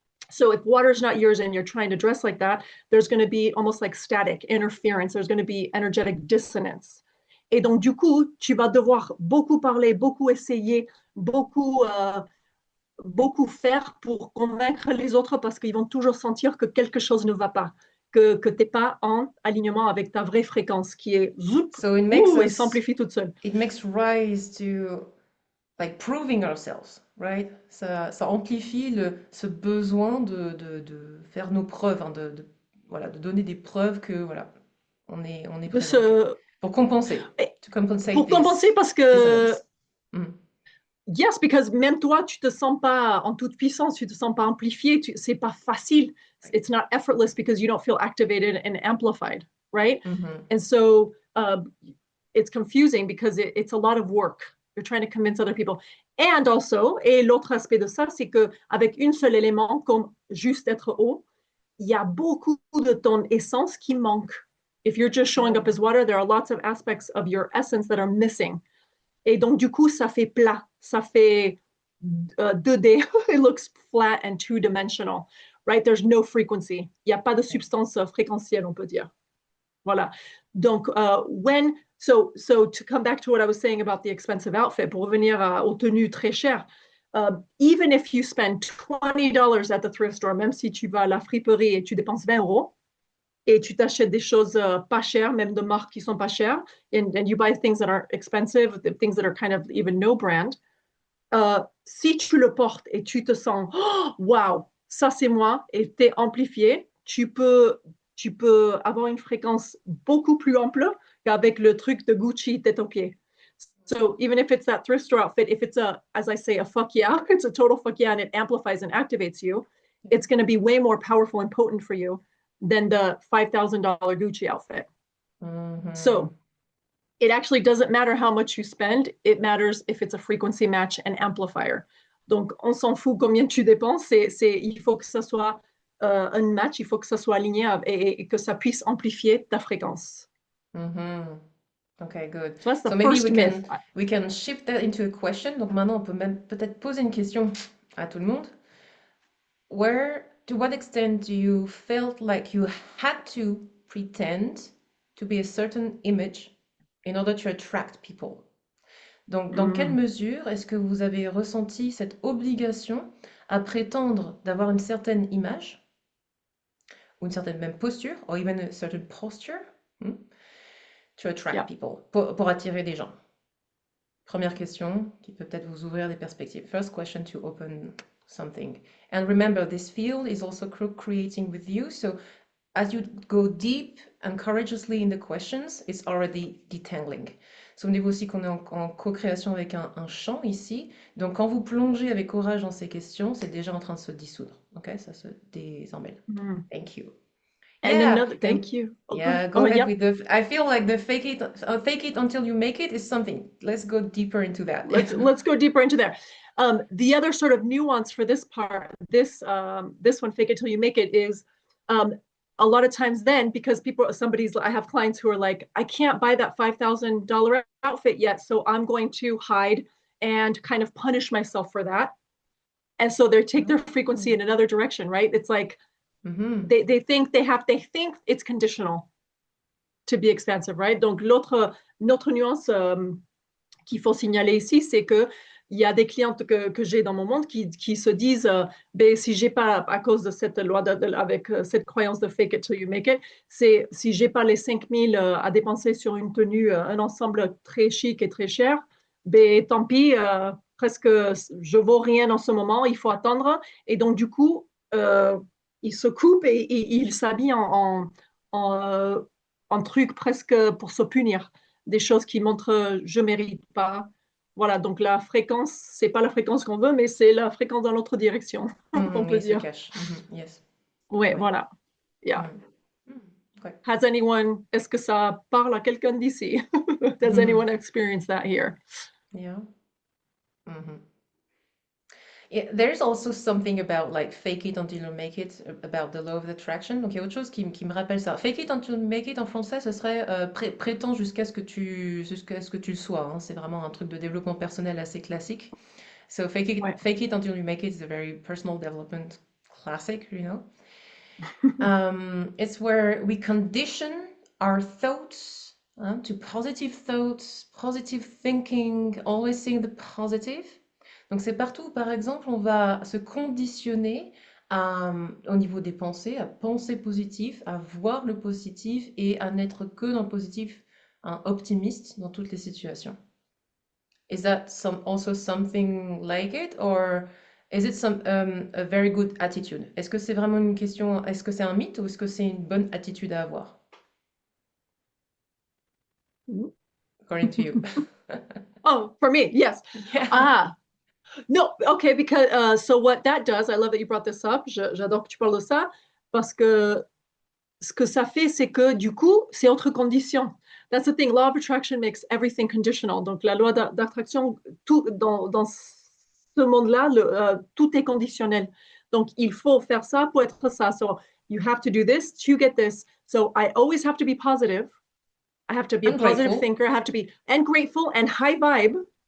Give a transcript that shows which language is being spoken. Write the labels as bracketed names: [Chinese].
[English] So if water is not yours and you're trying to dress like that, there's going to be almost like static interference. There's going to be energetic dissonance. [French] Et donc, du coup, tu vas devoir beaucoup parler, beaucoup essayer, beaucoup faire pour convaincre les autres parce qu'ils vont toujours sentir que quelque chose ne va pas, que tu n'es pas en alignement avec ta vraie fréquence qui est et s'amplifie toute seule. [English] It makes rise to like proving ourselves, right? [French] Ça amplifie ce besoin de faire nos preuves, hein, voilà, de donner des preuves que voilà, on est présent. Pour compenser. Pour compenser parce que [English] yes, because [French] même toi, tu te sens pas en toute puissance, tu te sens pas amplifié, c'est pas facile. [English] It's not effortless because you don't feel activated and amplified, right? And so it's confusing because it's a lot of work. You're trying to convince other people. And also, [French] et l'autre aspect de ça, c'est qu'avec un seul élément, comme juste être haut, il y a beaucoup de ton essence qui manque. [English] If you're just showing up as water, there are lots of aspects of your essence that are missing. [French] Et donc, du coup, ça fait plat, ça fait 2D. [English] It looks flat and two-dimensional, right? There's no frequency. [French] Il n'y a pas de substance fréquentielle, on peut dire. Voilà. Donc, [English] so to come back to what I was saying about the expensive outfit, [French] pour revenir aux tenues très chères, [English] even if you spend $20 at the thrift store, [French] même si tu vas à la friperie et tu dépenses 20 euros, et tu t'achètes des choses pas chères, [English] même de marques qui sont pas chères, and you buy things that are expensive, things that are kind of even no brand, [French] si tu le portes et tu te sens, oh, wow, ça c'est moi, et t'es amplifié, tu peux avoir une fréquence beaucoup plus ample qu'avec le truc de Gucci tête aux pieds. [English] So even if it's that thrift store outfit, if it's as I say, a fuck yeah, it's a total fuck yeah, and it amplifies and activates you, it's going to be way more powerful and potent for you than the $5,000 Gucci outfit. Mhm. So it actually doesn't matter how much you spend. It matters if it's a frequency match and amplifier. [French] Donc, on s'en fout combien tu dépenses. Il faut que ça soit un match, il faut que ça soit aligné et que ça puisse amplifier ta fréquence. [English] Mhm. Okay, good. So that's the maybe first myth. we can shift that into a question. [French] Donc maintenant, on peut même peut-être poser une question à tout le monde. [English] To what extent do you felt like you had to pretend to be a certain image in order to attract people? [French] Donc, dans quelle mesure est-ce que vous avez ressenti cette obligation à prétendre d'avoir une certaine image ou une certaine même posture, [English] or even a certain posture, to attract people, [French] pour attirer des gens? Première question qui peut peut-être vous ouvrir des perspectives. [English] First question to open something. And remember, this field is also co-creating with you. So as you go deep and courageously in the questions, it's already detangling. [French] Souvenez-vous aussi qu'on est en co-création avec un champ ici. Donc quand vous plongez avec courage dans ces questions, c'est déjà en train de se dissoudre. Ok, ça se désemmêle. [English] Thank you. And another, thank you. Yeah, go ahead with the. I feel like the fake it until you make it is something. Let's go deeper into that. Let's go deeper into there. The other sort of nuance for this part, this one, fake it till you make it, is a lot of times then, because I have clients who are like, I can't buy that $5,000 outfit yet, so I'm going to hide and kind of punish myself for that. And so they take their frequency in another direction, right? It's like, they think it's conditional to be expensive, right? [French] Donc notre nuance qu'il faut signaler ici, c'est que il y a des clientes que j'ai dans mon monde qui se disent, si j'ai pas, à cause de cette loi avec cette croyance de [English] fake it till you make it, [French] c'est si j'ai pas les 5 000 à dépenser sur une tenue, un ensemble très chic et très cher, tant pis, presque je vaux rien en ce moment, il faut attendre. Et donc du coup, il se coupe et il s'habille en truc presque pour se punir, des choses qui montrent je mérite pas. Voilà, donc la fréquence, c'est pas la fréquence qu'on veut, mais c'est la fréquence dans l'autre direction, on peut dire. [English] Yes. [French] Ouais, voilà. [English] Yeah. Has anyone, [French] est-ce que ça parle à quelqu'un d'ici? [English] Does anyone experience that here? Yeah. Yeah, there's also something about like fake it until you make it, about the law of attraction. [French] Donc il y a autre chose qui me rappelle ça. [English] Fake it until you make it [French] en français, ce serait prétends jusqu'à ce que tu le sois. Hein. C'est vraiment un truc de développement personnel assez classique. [English] So fake it until you make it is a very personal development classic, you know. It's where we condition our thoughts to positive thoughts, positive thinking, always seeing the positive. [French] Donc c'est partout où, par exemple, on va se conditionner au niveau des pensées, à penser positif, à voir le positif et à n'être que dans le positif, optimiste dans toutes les situations. [English] Is that also something like it, or is it a very good attitude? [French] Est-ce que c'est vraiment une question, est-ce que c'est un mythe ou est-ce que c'est une bonne attitude à avoir? [English] According to you. Oh, for me, yes. Yeah. No, okay, because so what that does, I love that you brought this up. [French] J'adore que tu parles de ça parce que ce que ça fait, c'est que du coup, c'est autre condition. [English] that's the thing. Law of attraction makes everything conditional. [French] Donc, la loi d'attraction, tout dans ce monde-là, tout est conditionnel. Donc, il faut faire ça pour être ça. [English] So, you have to do this to get this. So, I always have to be positive. I have to be a positive thinker. I have to be and grateful and high vibe.